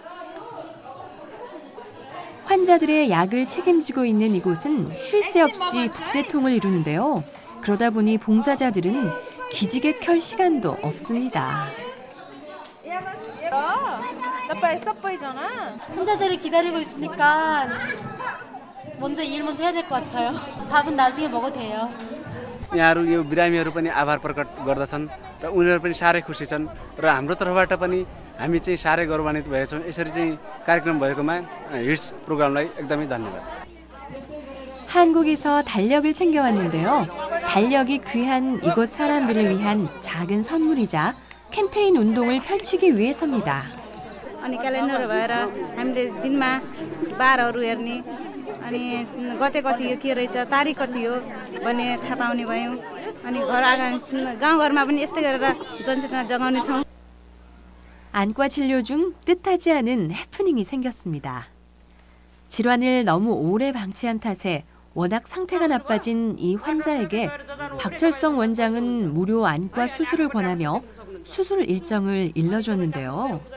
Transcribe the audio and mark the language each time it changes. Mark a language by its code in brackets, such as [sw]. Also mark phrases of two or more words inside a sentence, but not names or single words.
[ko] 환자들의 약을 책임지고 있는 이곳은 쉴 새 없이 북새통을 이루는데요. 그러다 보니 봉사자들은 기지개 켤 시간도 없습니다. 환자들이 기다리고 있으니까 일 먼저 해야 될 것 같아요. 밥은 나중에 먹어도 돼요. [ne] यहाँहरू यो बिरामीहरू पनि आभार प्रकट गर्दछन् र उनीहरू पनि साह्रै खुसी छन् र हाम्रो तर्फबाट पनि हामी चाहिँ साह्रै गौरवान्वित भएका छौँ। यसरी चाहिँ कार्यक्रम भएकोमा हिट्स प्रोग्रामलाई एकदमै धन्यवाद। [ko] 한국에서 달력을 챙겨왔는데요. 달력이 귀한 이곳 사람들을 위한 작은 선물이자 캠페인 운동을 펼치기 위해서입니다. [ne] अनि क्यालेन्डर भएर हामीले दिनमा बारहरू हेर्ने अनि गते कति हो के रहेछ तारिख कति हो भन्ने थाहा पाउने भयौँ अनि घर गाउँघरमा पनि यस्तै गरेर जनचेतना जगाउने छौँ. [ko] 안과 진료 중 뜻하지 않은 해프닝이 생겼습니다. 질환을 너무 오래 방치한 탓에 워낙 상태가 나빠진 이 환자에게 박철성 원장은 무료 안과 수술을 권하며 수술 일정을 일러줬는데요.